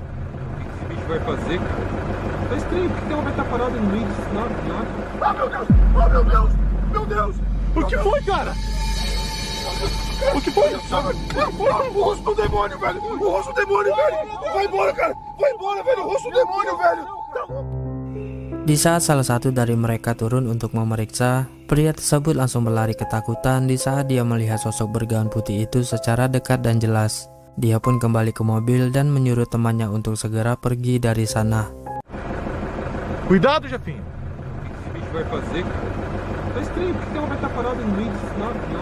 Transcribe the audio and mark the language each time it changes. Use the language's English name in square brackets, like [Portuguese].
[Portuguese] O que esse bicho vai fazer, cara? Tá estranho, por que ela vai estar parada no meio desse nada? Ah, meu Deus! Oh, meu Deus! Meu Deus! O que foi, cara? O que foi? O rosto do demônio, velho! O rosto do demônio, velho! Vai embora, cara! Vai embora, velho! O rosto do demônio, velho! [Indonesian] Di saat salah satu dari mereka turun untuk memeriksa, pria tersebut langsung berlari ketakutan di saat dia melihat sosok bergaun putih itu secara dekat dan jelas. Dia pun kembali ke mobil dan menyuruh temannya untuk segera pergi dari sana. [Portuguese] Cuidado, chefinho! O que esse bicho vai fazer, cara? Tá estranho, por que ela vai estar parada no meio desse nada?